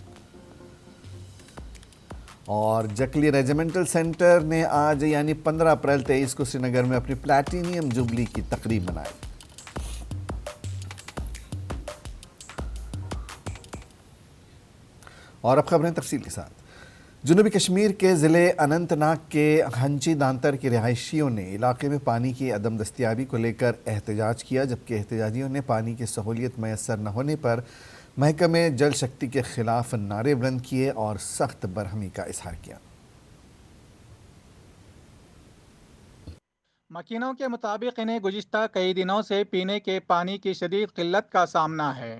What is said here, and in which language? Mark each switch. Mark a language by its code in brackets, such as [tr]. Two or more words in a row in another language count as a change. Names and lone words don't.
[ur] اور جکلی ریجیمنٹل سینٹر نے آج یعنی 15 اپریل 23 کو سری نگر میں اپنی پلیٹینیم جوبلی کی تقریب منائی۔ اور اب خبریں تفصیل کے ساتھ۔ جنوبی کشمیر کے ضلع اننت ناگ کے ہنچی دانتر کے رہائشیوں نے علاقے میں پانی کی عدم دستیابی کو لے کر احتجاج کیا، جبکہ احتجاجیوں نے پانی کی سہولیت میسر نہ ہونے پر محکمہ جل شکتی کے خلاف نعرے بلند کیے اور سخت برہمی کا اظہار کیا۔ مکینوں کے مطابق انہیں گزشتہ کئی دنوں سے پینے کے پانی کی شدید قلت کا سامنا ہے۔